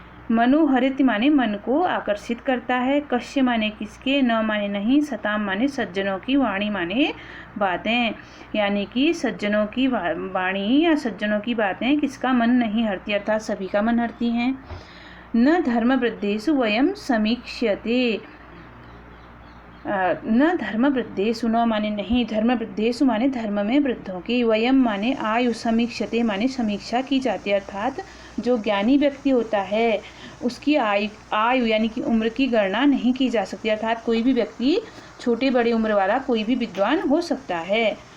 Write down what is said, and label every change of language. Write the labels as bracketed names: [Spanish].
[Hindi] मनोहरति माने मन को आकर्षित करता है, कश्य माने किसके, न माने नहीं, सताम माने सज्जनों की, वाणी माने बातें। यानी कि सज्जनों की वाणी या सज्जनों की बातें किसका मन नहीं हरती, अर्थात सभी का मन हरती हैं। [Sanskrit] न धर्मवृद्धेषु वयम समीक्ष्यते। [Hindi] न धर्मवृद्धेषु, न माने नहीं, धर्मवृद्धेषु माने धर्म में वृद्धों की, वयम माने आयु, समीक्षते माने समीक्षा की जाती है, अर्थात जो ज्ञानी व्यक्ति होता है उसकी आयु यानी कि उम्र की गणना नहीं की जा सकती, अर्थात कोई भी व्यक्ति, छोटे बड़े उम्र वाला कोई भी विद्वान हो सकता है।